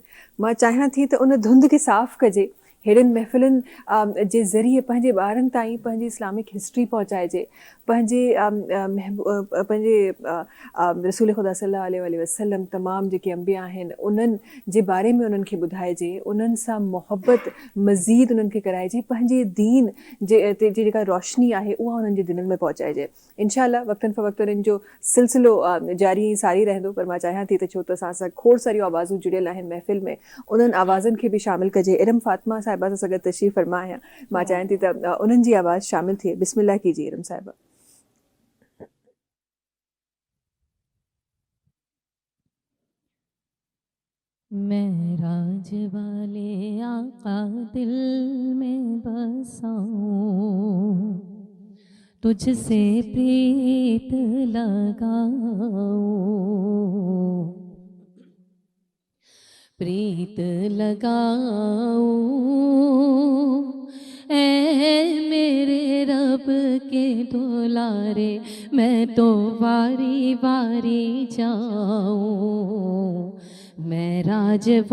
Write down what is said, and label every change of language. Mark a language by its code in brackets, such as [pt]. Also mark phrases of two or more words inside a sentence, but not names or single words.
[sd] मां चाहियां थी त उन धुंध खे साफ़ु कजे, हेड़नि महफ़िलुनि जे ज़रिए पंहिंजे ॿारनि ताईं पंहिंजी [en] Islamic history [sd] पहुचाइजे, पंहिंजे रसूल ख़ुदा [ar] صلى الله عليه وسلم [sd] तमामु जेके अंबिया आहिनि उन्हनि जे बारे में उन्हनि खे ॿुधाइजे, उन्हनि सां मुहबत मज़ीद उन्हनि खे कराइजे, पंहिंजे दीन जे जेका रोशनी आहे उहा उन्हनि जे दिलनि में पहुचाइजे. इंशाअल्लाह वक़्तन फ़वक़्तन इन जो सिलसिलो जारी सारी रहंदो. पर मां चाहियां थी त छो त असां सां खोड़ सारियूं आवाज़ूं जुड़ियल आहिनि महफ़िल में, उन्हनि आवाज़नि खे बि शामिल कजे. इरम फातिमा साहिबा सां गॾु तशरीफ़ फरमा आहियां. मां चाहियां थी त उन्हनि जी आवाज़ शामिल थिए. [ur] بسم اللہ کیجیے ارم صاحبہ. معراج والے آقا دل میں بساؤں، تجھ سے پریت لگاؤں، پریت لگاؤں، اے میرے رب کے دولارے، میں تو واری واری جاؤں معراج